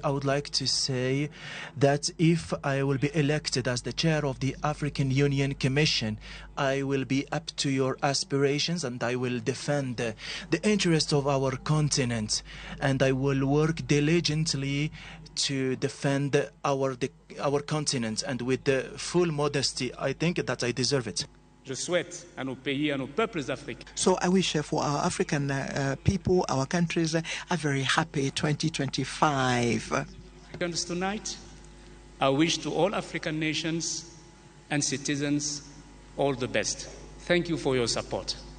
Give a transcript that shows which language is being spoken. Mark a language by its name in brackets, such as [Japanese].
[English] I would like to say that if I will be elected as the chair of the African Union Commission, I will be up to your aspirations and I will defend the interests of our continent, and I will work diligently to defend our continent, and with the full modesty, I think that I deserve it. [French] Je souhaite à nos pays, à nos peuples africains. [English] So I wish for our African people, our countries, a very happy 2025. Tonight, I wish to all African nations and citizens all the best. Thank you for your support.